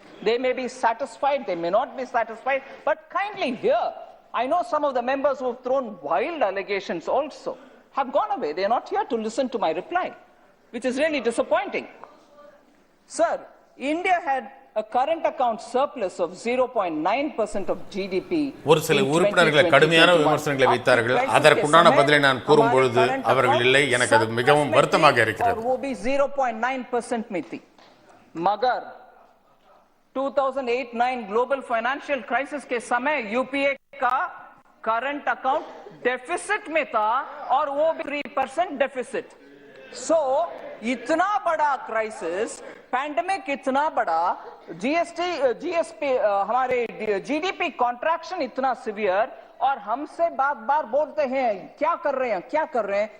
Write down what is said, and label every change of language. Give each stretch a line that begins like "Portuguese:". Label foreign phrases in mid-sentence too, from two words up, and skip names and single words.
English: They may be satisfied, they may not be satisfied, but kindly hear. I know some of the members who have thrown wild allegations also have gone away. They are not here to listen to my reply, which is really disappointing. Sir, India had a current account surplus of 0.9% of GDP.
Tamil: ஒரு சில உறுப்பினர்கள் கடுமையான விமர்சனங்களை வைத்தார்கள். அதற்குண்டான பதிலை நான் கூறும் பொழுது அவர்கள் இல்லை. எனக்கு அது மிகவும் வருத்தமாக இருக்கிறது.
Hindi: और वो भी 0.9% में थी. मगर 2008-9
English: global financial crisis
Hindi: के समय यूपीए का
English: current account deficit
Hindi: में था और वो भी 3% डेफिसिट. सो इतना बड़ा क्राइसिस, पैंडेमिक इतना बड़ा, जीएसपी हमारे
English: GDP contraction
Hindi: इतना सिवियर, और हमसे बार बोलते हैं क्या कर रहे हैं.